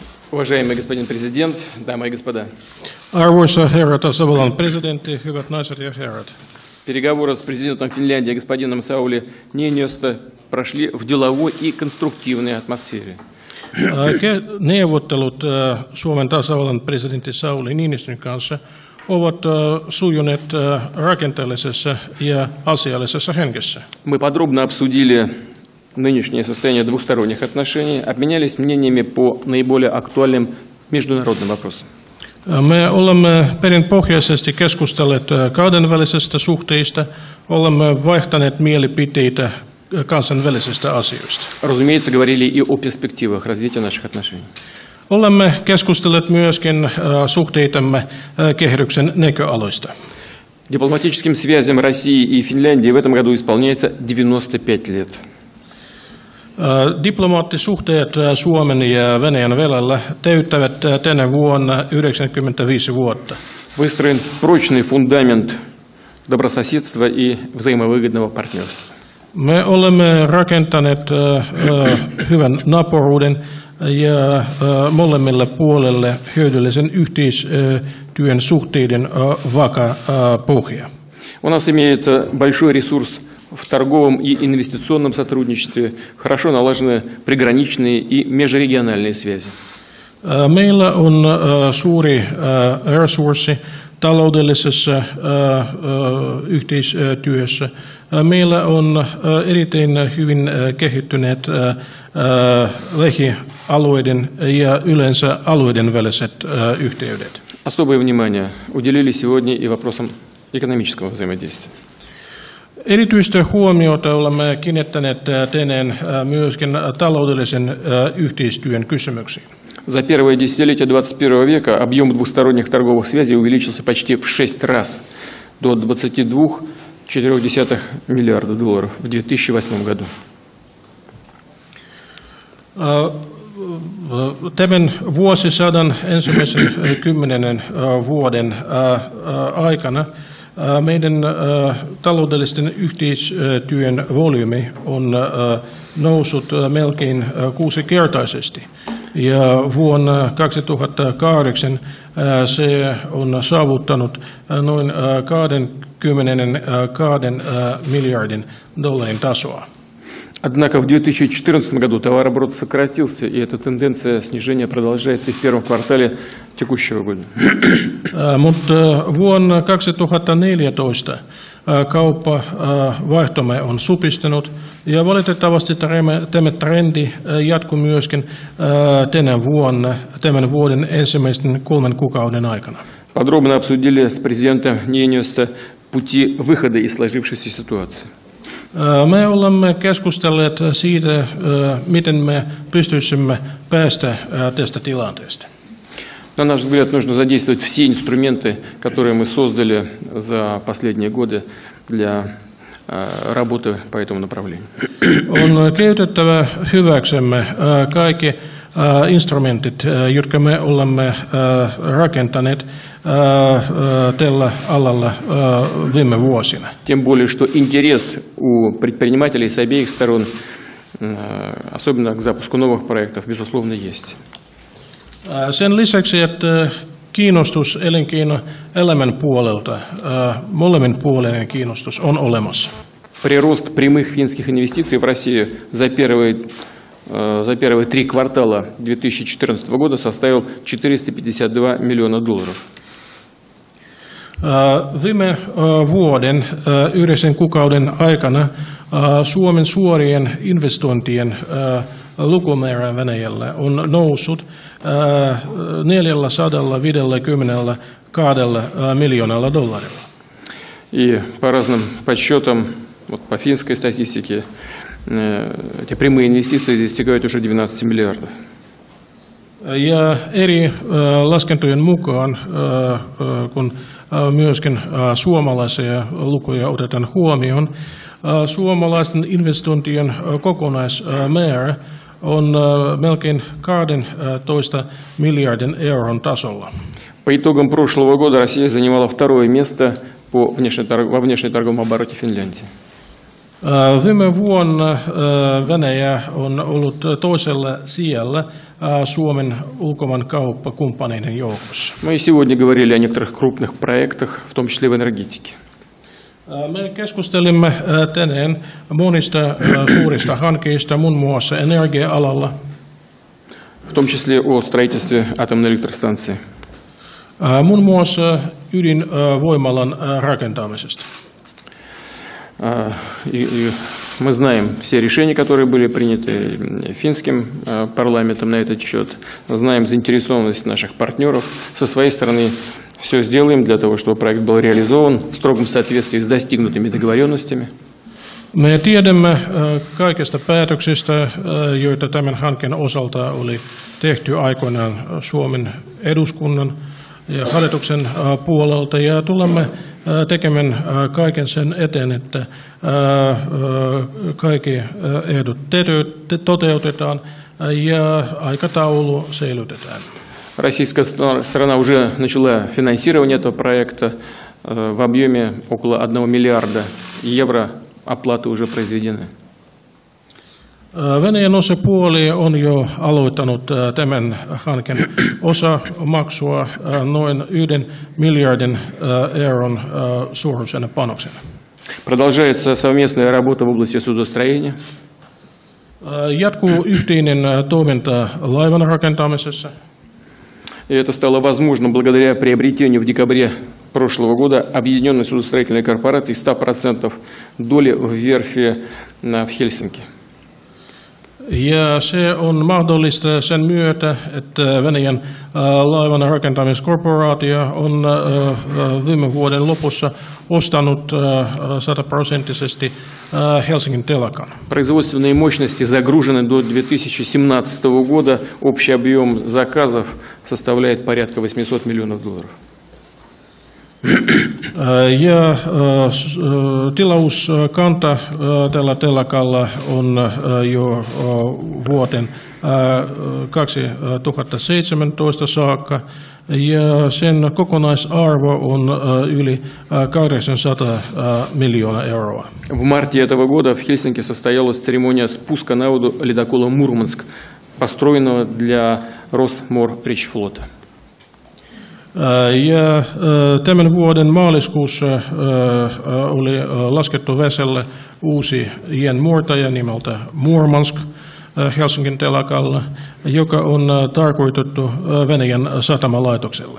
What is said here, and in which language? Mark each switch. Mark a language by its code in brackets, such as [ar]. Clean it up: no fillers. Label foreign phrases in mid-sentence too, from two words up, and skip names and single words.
[ru] Уважаемый господин президент, дамы и господа. [fi] Arvoisa herra tasavallan presidentti, hyvät naiset ja herrat. [ru] Переговоры с президентом Финляндии господином Саули Ниинистö прошли в деловой и конструктивной атмосфере. [fi] Neuvottelut Suomen tasavallan presidentti Sauli Niinistön kanssa ovat sujuneet rakenteellisessa ja asiallisessa hengessä. [ru] Мы подробно обсудили нынешнее состояние двусторонних отношений, обменялись мнениями по наиболее актуальным международным вопросам. [fi] Me olemme perinpohjaisesti keskustelleet kahdenvälisistä suhteista, olemme vaihtaneet mielipiteitä kansainvälisistä asioista. [ru] Разумеется, говорили и о перспективах развития наших отношений. [fi] Olemme keskustelleet myöskin suhteitamme kehityksen näköaloista. [ru] Дипломатическим связям России и Финляндии в этом году исполняется 95 лет. [fi] Diplomaattisuhteet Suomen ja Venäjän välillä täyttävät tänä vuonna 95 vuotta. [ru] Выстроен прочный фундамент добрососедства и взаимовыгодного партнерства. [fi] Me olemme rakentaneet hyvän naapuruuden ja molemmille puolelle hyödyllisen yhteistyön suhteiden vakaa pohja. [ru] У нас имеется большой ресурс в торговом и инвестиционном сотрудничестве, хорошо налажены приграничные и межрегиональные связи. [fi] Meillä on suuri resurssi taloudellisessa yhteistyössä. Meillä on erittäin hyvin kehittyneet lähialueiden ja yleensä alueiden väliset yhteydet. [ru] Особое внимание уделили сегодня и вопросам экономического взаимодействия. [fi] Erityistä huomiota olemme kiinnittäneet tänään myöskin taloudellisen yhteistyön kysymyksiin. [ru] За первое десятилетие 21 века объем двусторонних торговых связей увеличился почти в 6 раз, до 22,4 миллиарда долларов в 2008 году. [fi] Tämän vuosisadan ensimmäisen 10 vuoden aikana meidän taloudellisten yhteistyön volyymi on noussut melkein 6-kertaisesti. Ja vuonna 2008 se on saavuttanut noin 22 miljardin dollarin tasoa. [ru] Однако в 2014 году товарооборот сократился, и эта тенденция снижения продолжается и в первом квартале текущего года. [fi] Mutta vuonna 2014 kauppavaihtomme on supistunut ja valitettavasti tämä trendi jatkuu myöskin tämän vuoden ensimmäisten 3 kuukauden aikana. [ru] Подробно обсудили с президентом Ниинистö пути выхода из сложившейся ситуации. [fi] Me olemme keskustelleet siitä, miten me pystyisimme päästä tästä tilanteesta. [ru] На наш взгляд, нужно задействовать все инструменты, которые мы создали за последние годы для работы по этому направлению. [fi] On käytettävä hyväksemme kaikki instrumentit, jotka me olemme rakentaneet tällä alalla viime vuosina. [ru] Тем более, что интерес у предпринимателей с обеих сторон, особенно к запуску новых проектов, безусловно, есть. [fi] Sen lisäksi, että kiinnostus elinkeinoelämän puolelta, molemmin puolinen kiinnostus on olemassa. [ru] Прирост прямых финских инвестиций в Россию за первые 3 квартала 2014 года составил 452 миллиона долларов. [fi] Viime vuoden 9 kuukauden aikana Suomen suorien investointien lukumäärä Venäjällä on noussut 452 miljoonalla dollarilla. [ru] И по разным подсчетам, вот по финской статистике, эти прямые инвестиции достигают уже 12 миллиардов. [fi] Ja eri laskentojen mukaan, kun myöskin suomalaisia lukuja otetaan huomioon, suomalaisten investointien kokonaismäärä on melkein 12 miljardin euron tasolla. [ru] По итогам прошлого года Россия занимала второе место во внешнеторговом обороте Финляндии. [fi] Viime vuonna Venäjä on ollut toisella sijalla Suomen ulkomaankauppakumppaneiden joukossa. [ru] Мы сегодня говорили о некоторых крупных проектах, в том числе в энергетике. [fi] Me keskustelimme tänään monista suurista hankkeista, muun muassa energia-alalla. [ru] В том числе о строительстве атомной электростанции. [fi] Muun muassa ydinvoimalan rakentamisesta. [ru] И мы знаем все решения, которые были приняты финским парламентом на этот счет. Знаем заинтересованность наших партнеров. Со своей стороны все сделаем для того, чтобы проект был реализован в строгом соответствии с достигнутыми договоренностями. [fi] Me tiedämme kaikista päätöksistä, joita tämän hankkeen osalta oli tehty aikoinaan Suomen eduskunnan ja hallituksen puolelta, ja tulemme tekemään kaiken sen eteen, että kaikki ehdot toteutetaan ja aikataulu säilytetään. [ru] Российская сторона уже начала финансирование этого проекта в объеме около 1 миллиарда евро. Оплаты уже произведены. [fi] Venäjän osapuoli on jo aloittanut tämän hankkeen osamaksua noin 1 miljardin euron suuruisena panoksena. [ru] Продолжается совместная работа в области судостроения. [fi] Jatkuu yhteinen toiminta laivan rakentamisessa. [ru] И это стало возможно благодаря приобретению в декабре прошлого года объединенной судостроительной корпорации 100% доли в верфи в Хельсинки. [fi] Ja se on mahdollista sen myötä, että Venäjän laivan rakentamiskorporaatio on viime vuoden lopussa ostanut 100% Helsingin telakan. [ru] Производственные мощности загружены до 2017 года. Общий объем заказов составляет порядка $800 миллионов. [fi] Ja tilauskanta tällä telakalla on jo vuoten 2017 saakka, ja sen kokonaisarvo on yli 800 miljoonaa euroa. [ru] В марте этого года в Хельсинки состоялась церемония спуска на воду ледокола «Мурманск», построенного для Росморречфлота. [fi] Ja tämän vuoden maaliskuussa oli laskettu veselle uusi jäänmurtaja nimeltä Murmansk Helsingin telakalla, joka on tarkoitettu Venäjän satamalaitokselle.